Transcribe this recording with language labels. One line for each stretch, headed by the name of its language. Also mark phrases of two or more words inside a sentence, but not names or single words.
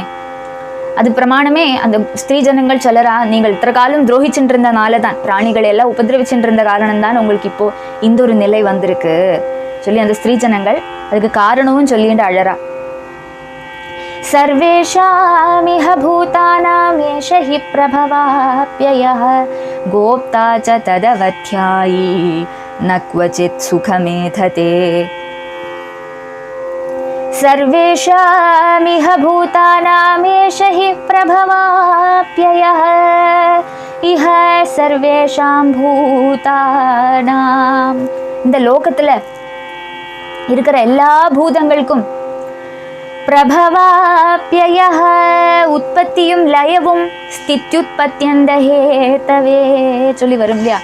Tamil: அது பிரமாணமே அந்த ஸ்திரீ ஜனங்கள் சொல்லறா, நீங்கள் இத்தனை காலம் துரோகிச்சுட்டு இருந்தனால தான், பிராணிகளை எல்லாம் உபதிரவிச்சுட்டு இருந்த காரணம் தான் உங்களுக்கு இப்போ இந்த ஒரு நிலை வந்திருக்கு சொல்லி அந்த ஸ்திரீ ஜனங்கள் அதுக்கு காரணமும் சொல்லிட்டு அழறா.
Sanskrit: सर्वेषामिह भूतानाम् एष एष हि प्रभवाप्ययः गोप्ता च तदवध्यायी न क्वचित् सुखमेधते सर्वेषामिह भूतानामेष हि प्रभवाप्ययः इह सर्वेषां பூதானாம்.
Tamil: இந்த லோகத்துல இருக்கிற எல்லா பூதங்களுக்கும் பிரபவாப்யயः உற்பத்தியும் லயவும் ஸ்தித்யுத்பத்யந்த ஹேதவே சொல்லி வரும் இல்லையா.